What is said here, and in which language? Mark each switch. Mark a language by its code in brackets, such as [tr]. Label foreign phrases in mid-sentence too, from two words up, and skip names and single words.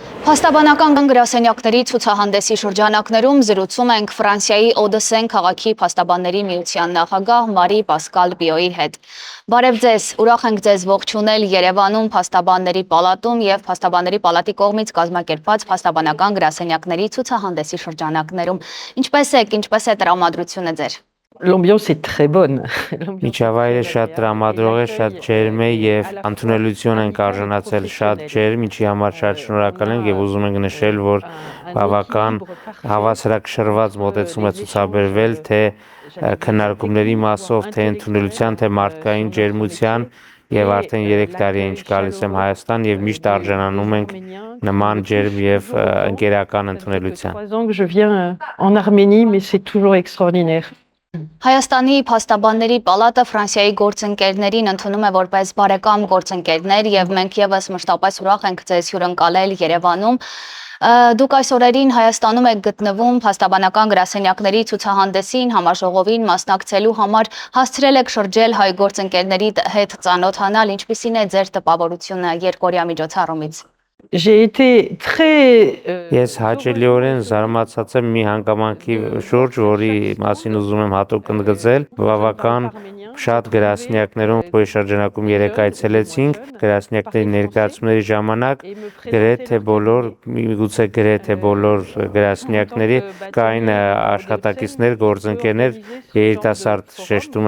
[hy] Փաստաբանական գրասենյակների ցուցահանդեսի շրջանակներում զրուցում ենք Ֆրանսիայի Օդեսեն քաղաքի փաստաբանների միության նախագահ Մարի Պասկալ Պիոյի հետ։ Բարև ձեզ, ուրախ ենք ձեզ ողջունել Երևանում Փաստաբանների պալատում եւ Փաստաբանների պալատի կողմից կազմակերպված փաստաբանական գրասենյակների ցուցահանդեսի շրջանակներում։ Ինչպես եք, ինչպես է տրամադրությունը ձեր։ [fr] L'ambiance est très bonne. [hy] Միջավայրը շատ տրամադրող է, շատ ջերմ է եւ ընդունելություն ենք արժանացել շատ ջերմ, ինչի համար շատ շնորհակալ ենք եւ ուզում ենք նշել, որ բավական հավասարակշռված մոտեցում է ցուցաբերվել թե քննարկումների մասով, թե ընդունելության, թե մարդկային ջերմության եւ արդեն 3 տարի է ինչ գալիս եմ Հայաստան եւ միշտ արժանանում ենք նման ջերմ եւ ընկերական ընդունելության։ [fr] 3 ans que je viens en Arménie, mais c'est toujours extraordinaire. [hy] Հայաստանի Փաստաբանների պալատը Ֆրանսիայի գործընկերներին ընդունում է որպես բարեկամ գործընկերներ եւ մենք եւս մշտապես ուրախ ենք ձեզ հյուրընկալել Երևանում։ Դուք այս օրերին Հայաստանում եք գտնվում փաստաբանական գրասենյակների ցուցահանդեսին համաժողովին մասնակցելու համար հասցրել եք շրջել հայ գործընկերների հետ ծանոթանալ, ինչպիսին է ձեր տպավորությունը երկօրյա միջոցառումից։ [fr] J'ai été très [hy] Ես հաճելիորեն զարմացած եմ մի հանգամանքի շուրջ, որի մասին ուզում եմ հատուկ ընդգծել, բավական շատ գրասենյակներում որի շրջանակում 3 այցելեցինք, գրասենյակների ներկայացումների ժամանակ գրեթե բոլոր, միգուցե գրեթե բոլոր գրասենյակների կային աշխատակիցներ, գործընկերներ, երիտասարդ շեշտում